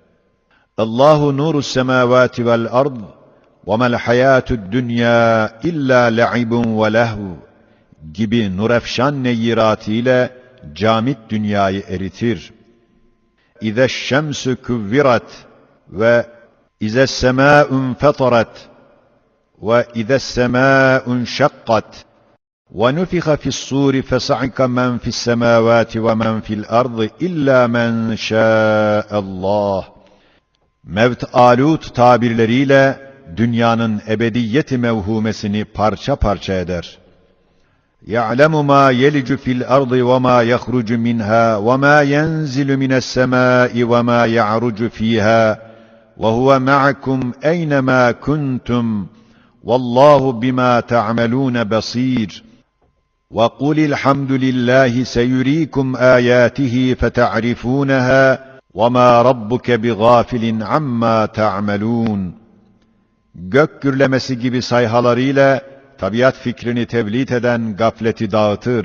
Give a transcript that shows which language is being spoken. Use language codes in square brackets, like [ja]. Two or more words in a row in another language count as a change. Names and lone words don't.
[ar] اللّٰهُ نُورُ السَّمَاوَاتِ وَالْأَرْضِ وَمَا الْحَيَاةُ الدُّنْيَا إِلَّا لَعِبٌ وَلَهْوٌ [tr] gibi nurefşan neyyiratıyla camit dünyayı eritir. [ar] إِذَا الشَّمْسُ كُوِّرَتْ وَإِذَا السَّمَاءُ انْفَطَرَتْ وَإِذَا السَّمَاءُ انْشَقَّتْ وَنُفِخَ فِي الصُّورِ فَصَعِقَ مَنْ فِي السَّمَاوَاتِ وَمَنْ فِي الْأَرْضِ إِلَّا مَنْ شَاءَ اللّٰهِ [tr] Mevt-alut tabirleriyle dünyanın ebediyeti mevhumesini parça parça eder. [ar] يَعْلَمُ مَا يَلِجُ فِي الْأَرْضِ وَمَا يَخْرُجُ مِنْهَا وَمَا يَنْزِلُ مِنَ السَّمَاءِ وَمَا يَعْرُجُ فِيهَا وَهُوَ مَعَكُمْ أَيْنَمَا كُنْتُمْ وَاللّٰهُ بِمَا تَعْمَلُونَ بَصِيرٌ. وَقُلِ الْحَمْدُ لِلّٰهِ سَيُرِيكُمْ آيَاتِهِ فَتَعْرِفُونَهَا وَمَا رَبُّكَ بِغَافِلٍ عَمَّا تَعْمَلُونَ. [tr] Gök gürlemesi gibi sayhalarıyla tabiat fikrini tevlit eden gafleti dağıtır.